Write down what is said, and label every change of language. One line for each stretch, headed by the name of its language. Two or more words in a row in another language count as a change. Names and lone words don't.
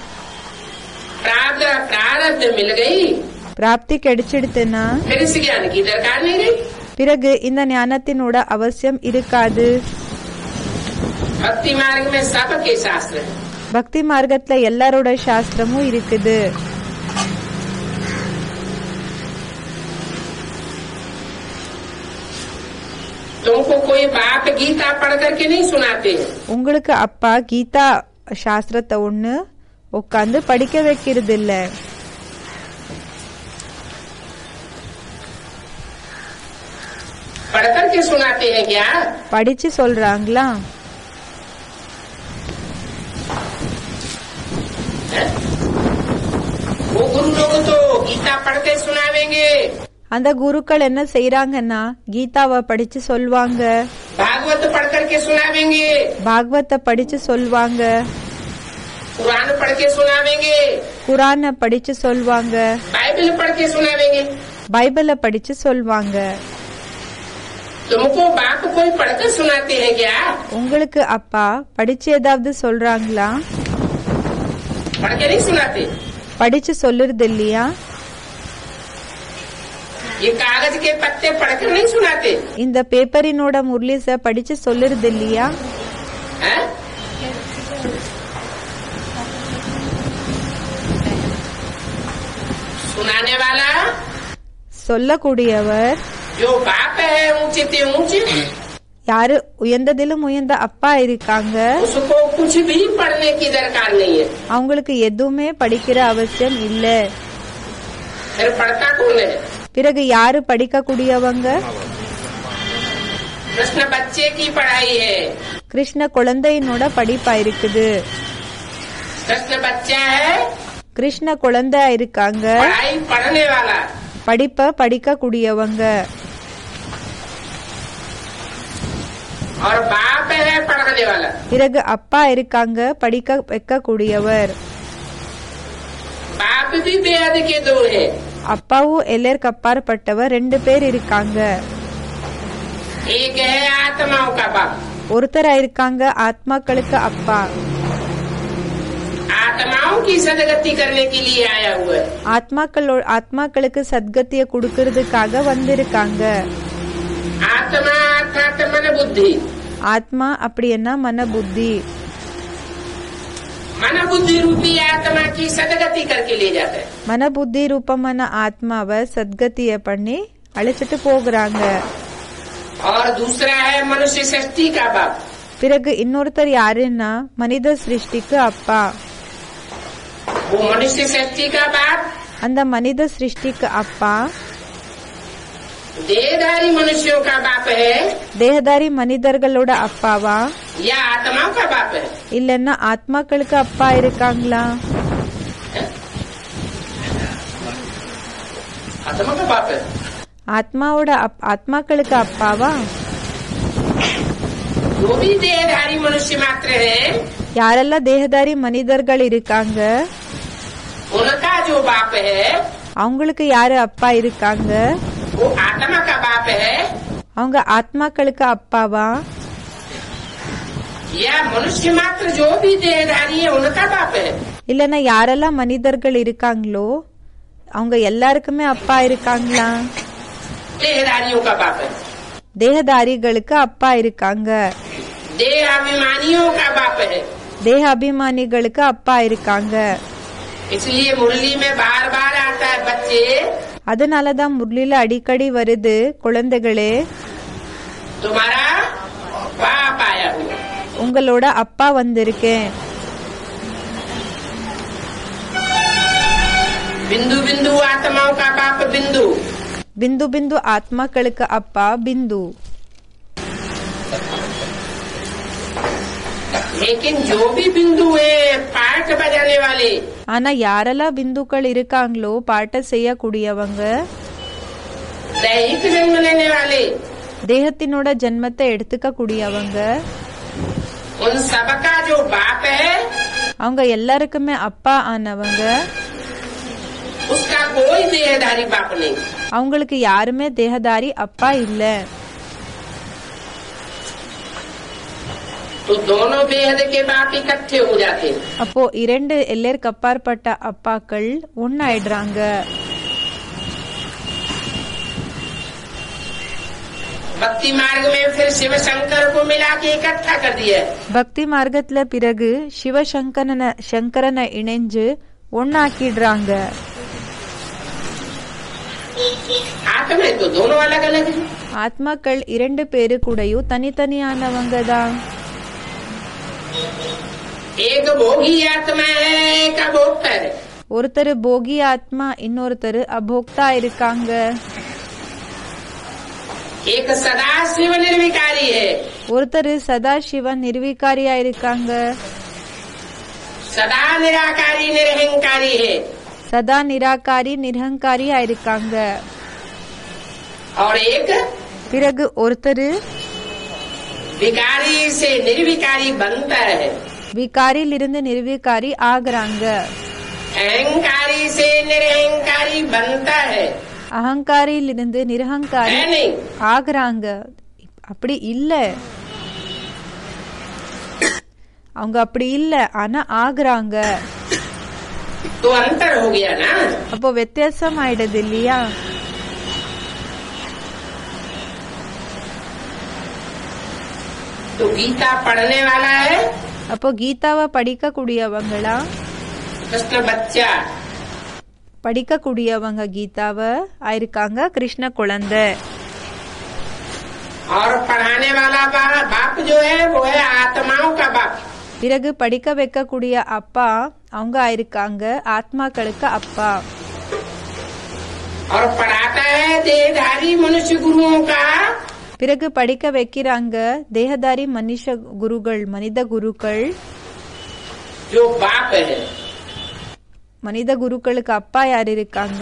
Hindi: प्रारब्ध मिल गई,
Tamil: பிராப்தி கிடைச்சிடுத்துன்னா
Hindi: फिर इस ज्ञान की दरकार नहीं रही।
Tamil: பிறகு இந்த ஞானத்தினோட அவசியம் இருக்காது.
Hindi: भक्ति मार्ग में सबके शास्त्र है।
Tamil: பக்தி மார்க்கத்துல எல்லாரோட சாஸ்திரமும் இருக்குது.
Hindi: तुमको कोई बाप गीता पढ़ करके नहीं सुनाते हैं।
Tamil: உங்களுக்கு அப்பா கீதா சாஸ்திரத்தை ஒண்ணு உட்காந்து படிக்க வைக்கிறது இல்ல.
Hindi: पढ़ करके सुनाते हैं क्या?
Tamil: படிச்சு சொல்றாங்களா?
Hindi: वो गुरु लोग तो गीता पढ़ के सुनावेंगे।
Tamil: அந்த குருக்கள் என்ன செய்யறாங்கன்னா கீதாவை படிச்சு சொல்வாங்க,
Hindi: भागवत पढ़ करके सुनावेंगे,
Tamil: பாகவத்தை படிச்சு சொல்வாங்க,
Hindi: कुरान पढ़ के सुनावेंगे,
Tamil: குரானை படிச்சு சொல்வாங்க,
Hindi: बाइबल पढ़ के सुनावेंगे।
Tamil: பைபிளை படிச்சு சொல்வாங்க.
Hindi: तुमको बाप कोई पढ़कर सुनाते हैं क्या?
Tamil: உங்களுக்கு அப்பா படிச்சு ஏதாவது சொல்றாங்களா?
Hindi: पढ़ के नहीं सुनाते।
Tamil: படிச்சு சொல்லுறது இல்லையா?
Hindi: ये कागज के पत्ते पढ़कर नहीं सुनाते।
Tamil: இந்த பேப்பரினோட முரளிச படிச்சு சொல்லுறது இல்லையா?
Hindi: हैं? सुनाने वाला
Tamil: சொல்லக்கூடியவர்
Hindi: जो बाप है ऊंचे ते ऊंचे,
Tamil: யாரு உயர்ந்ததிலும் உயர்ந்த அப்பா இருக்காங்க.
Hindi: उसको कुछ भी पढ़ने की दरकार नहीं है।
Tamil: அவங்களுக்கு எதுவுமே படிக்கிற அவசியம் இல்ல.
Hindi: फिर पढ़ता कौन है?
Tamil: பிறகு யாரு படிக்க கூடியவங்க?
Hindi: कृष्ण बच्चे की पढ़ाई है।
Tamil: கிருஷ்ண குழந்தையினோட படிப்பா இருக்குது.
Hindi: कृष्ण बच्चा है,
Tamil: கிருஷ்ண குழந்தை இருக்காங்க,
Hindi: पढ़ाई पढ़ने वाला।
Tamil: படிப்ப படிக்க கூடியவங்க.
Hindi: और बाप है पढ़ाने वाला।
Tamil: பிறகு அப்பா இருக்காங்க, படிக்க வைக்க கூடியவர்.
Hindi: बाप भी बेहद के दो है।
Tamil: அப்பாவும் எல்லாருக்கு அப்பாற்பட்டவர், 2 பேர் இருக்காங்க.
Hindi: एक है आत्माओं का बाप।
Tamil: ஒருத்தரா இருக்காங்க ஆத்மாக்களுக்கு அப்பா.
Hindi: आत्माओं की सदगति करने के लिए आया हुआ है।
Tamil: ஆத்மாக்களுக்கு சத்கத்திய கொடுக்கறதுக்காக வந்திருக்காங்க.
Hindi: आत्मा अर्थात मन बुद्धि।
Tamil: ஆத்மா அப்படின்னா மன புத்தி.
Hindi: मन बुद्धि रूपी आत्मा की सदगति करके ले जाता है।
Tamil: மன புத்தி ரூபமான ஆத்மாவை சத்கத்திய பண்ணி அழைச்சிட்டு போகிறாங்க.
Hindi: और दूसरा है मनुष्य सृष्टि का बाप।
Tamil: பிறகு இன்னொருத்தர் யாருன்னா மனித சிருஷ்டிக்கு அப்பா.
Hindi: वो मनुष्य सृष्टि का बाप
Tamil: அந்த மனித சிருஷ்டிக்கு அப்பா
Hindi: देहधारी मनुष्यों का बाप है
Tamil: தேகதாரி மனிதர்களோட அப்பாவா
Hindi: या आत्माओं का बाप है?
Tamil: இல்லன்னா ஆத்மாக்களுக்கு அப்பா இருக்காங்களா?
Hindi: आत्मा का बाप है।
Tamil: ஆத்மாக்களுக்கு அப்பாவா?
Hindi: जो भी देहधारी मनुष्य मात्र है
Tamil: யாரெல்லாம் தேகதாரி மனிதர்கள் இருக்காங்க
Hindi: उनका जो बाप है
Tamil: அவங்களுக்கு யாரு அப்பா இருக்காங்க?
Hindi: वो आत्मा का बाप है
Tamil: அவங்க ஆத்மாக்களுக்கு அப்பாவா?
Hindi: या मनुष्य मात्र जो भी देहधारी है उनका बाप है?
Tamil: இல்லன்னா யாரெல்லாம் மனிதர்கள் இருக்காங்களோ அவங்க எல்லாருக்குமே அப்பா இருக்காங்களா?
Hindi: देहधारियों का बाप है।
Tamil: தேகதாரிகளுக்கு அப்பா இருக்காங்க.
Hindi: देहाभिमानियों का बाप है।
Tamil: தேக அபிமானிகளுக்கு அப்பா இருக்காங்க.
Hindi: इसलिए मुरली में बार बार आता है बच्चे
Tamil: அதனாலதான் முரளில அடிக்கடி வருது, குழந்தைகளே
Hindi: तुम्हारा बाप आया हुआ।
Tamil: உங்களோட அப்பா வந்திருக்கேன்.
Hindi: बिंदु बिंदु आत्माओं का बाप बिंदु।
Tamil: பிந்து பிந்து ஆத்மாக்களுக்கு அப்பா பிந்து.
Hindi: लेकिन जो भी बिंदु है पाठ बजाने वाले
Tamil: ஆனா யாரெல்லாம் பிந்துக்கள் இருக்காங்களோ பாட்ட செய்யக்கூடியவங்க,
Hindi: दैहिक जन्म लेने वाले
Tamil: தேகத்தினோட ஜென்மத்தை எடுத்துக்க கூடியவங்க,
Hindi: उन सबका जो बाप है
Tamil: அவங்க எல்லாருக்குமே அப்பா ஆனவங்க.
Hindi: उसका कोई देहधारी बाप नहीं।
Tamil: அவங்களுக்கு யாருமே தேகதாரி அப்பா இல்ல.
Hindi: तो दोनों बेहद के बाप इकट्ठे हो जाते हैं।
Tamil: அப்போ 2 எல்லாருக்கு அப்பாற்பட்ட அப்பாக்கள் ஒன்னாயிடுறாங்க.
Hindi: भक्ति मार्ग में फिर शिव शंकर को मिला के इकट्ठा कर दिया।
Tamil: பக்தி மார்க்கத்துல பிறகு சிவசங்கரனை இணைஞ்சு ஒன்னாக்கிடுறாங்க.
Hindi: आत्मा तो दोनों अलग अलग है।
Tamil: ஆத்மாக்கள் இரண்டு பேரு கூடயும் தனித்தனியானவங்க தான்.
Hindi: एक भोगी आत्मा है, एक अभोक्ता है।
Tamil: ஒருத்தர் போகி ஆத்மா, இன்னொருத்தர் அபோக்தா இருக்காங்க.
Hindi: एक सदा शिव निर्विकारी है,
Tamil: ஒருத்தர் சதா சிவன் நிர்விகாரியா இருக்காங்க.
Hindi: सदा निराकारी निरहंकारी है,
Tamil: சதா நிராகாரி நிரகங்காரியா இருக்காங்க.
Hindi: और एक
Tamil: பிறகு ஒருத்தர்
Hindi: विकारी से निर्विकारी बनता है,
Tamil: விகாரியிலிருந்து நிர்விகாரி ஆகுறாங்க.
Hindi: अहंकारी से निरहंकारी बनता है,
Tamil: அகங்காரியிலிருந்து நிரகங்காரி
Hindi: है नहीं?
Tamil: ஆகுறாங்க. அப்படி இல்ல, அவங்க அப்படி இல்ல, ஆனா ஆகுறாங்க.
Hindi: तो अंतर हो गया ना।
Tamil: அப்போ வித்தியாசம் ஆயிடுது இல்லையா?
Hindi: तो गीता पढ़ने वाला है
Tamil: அப்போ கீதாவை படிக்க கூடியவங்களா?
Hindi: कृष्ण बच्चा,
Tamil: படிக்க கூடியவங்க கீதாவை ஆயிருக்காங்க கிருஷ்ண குழந்தை.
Hindi: और पढ़ाने वाला बाप जो है वो है आत्माओं का बाप।
Tamil: பிறகு படிக்க வைக்கக்கூடிய அப்பா அவங்க ஆயிருக்காங்க ஆத்மாக்களுக்கு அப்பா.
Hindi: और पढ़ाता है देहधारी मनुष्य गुरुओं का,
Tamil: பிறகு படிக்க வைக்கிறாங்க தேகதாரி மனுஷ குருகள், மனித குருக்கள்.
Hindi: जो बाप है।
Tamil: மனித குருக்களுக்கு அப்பா யார் இருக்காங்க?